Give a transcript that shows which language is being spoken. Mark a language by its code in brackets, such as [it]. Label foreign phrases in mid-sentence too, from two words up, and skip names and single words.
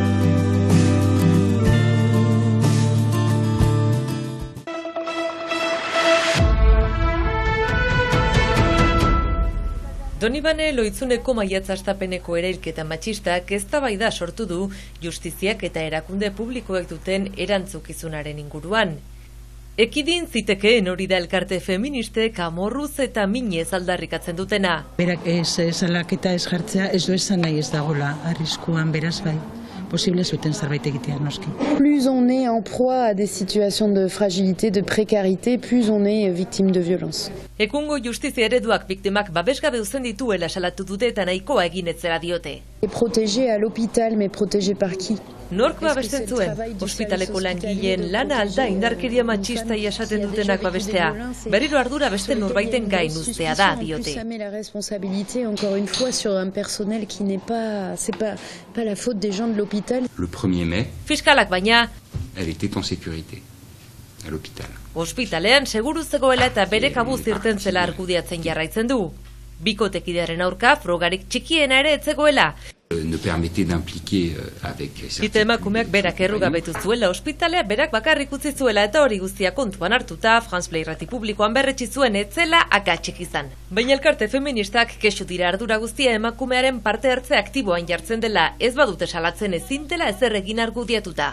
[eu] Donibane Loitzuneko maiatzastapeneko erailketa matxistak eztabaida sortu du justiziak eta erakunde publikoek duten erantzukizunaren inguruan. Ekidin zitekeen hori da elkarte feministek amorruz eta minez aldarrikatzen dutena. Berak salaketa ez jartzea ez du esan nahi ez dagola arriskuan beraz bai. Posible zuten zerbait egitea noski. [fr] Plus on est en proie à des situations de fragilité, de précarité, plus on est victime de violence. [eu] Egungo justizia ereduak biktimak babesgabe uzten dituela salatu dute eta nahikoa egin etzera diote. [fr] Protégé à l'hôpital, mais protégé par qui? [eu] Nork babesten zuen, ospitaleko langileen lana alda indarkeria matxista esaten dutenak babestea. Berriro ardura beste norbaiten gain uztea da, diote. [fr] La responsabilité, encore une fois, sur un personnel qui n'est pas, c'est pas la faute des gens de l'hôpital. Le 1er mai, [eu] Fiskalak baina, [fr] elle était en sécurité à l'hôpital. [eu] Ospitalean seguru zegoela eta bere kabuz irten zela argudiatzen jarraitzen du. Bikotekidearen aurka frogarik txikiena ere etzegoela. [fr] Ne permettait d'impliquer avec [eu] Ite emakumeak berak errugabetu zuela ospitalea berak bakarrik utzi zuela eta hori guztia kontuan hartuta France Play irrati publikoan berretsi zuen etzela akatsik izan. Baina elkarte feministak kexu dira ardura guztia emakumearen parte hartze aktiboan jartzen dela ez badute salatzen ezin dela ezer egin argudiatuta.